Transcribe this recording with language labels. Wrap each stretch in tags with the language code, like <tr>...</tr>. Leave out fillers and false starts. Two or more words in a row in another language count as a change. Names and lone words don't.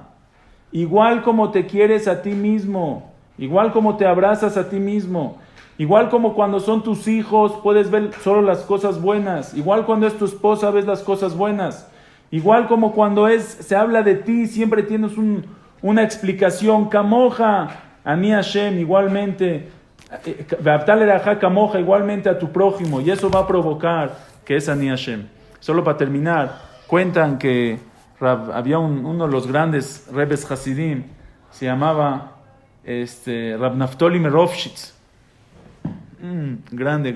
<es>Igual como te quieres a ti mismo, igual como te abrazas a ti mismo, igual como cuando son tus hijos puedes ver solo las cosas buenas, igual cuando es tu esposa ves las cosas buenas, igual como cuando se habla de ti siempre tienes una explicación.</es> <he>כמוך, אני השם,</he> <es>igualmente,</es> <he>ואהבת לרעך כמוך,</he> <es>igualmente a tu prójimo, y eso va a provocar que es</es> <he>אני השם.</he> <es>Solo para terminar, cuentan que había uno de los grandes Rebes Hasidim, se llamaba Rab Naftoli Merovshitz. Grande.</es>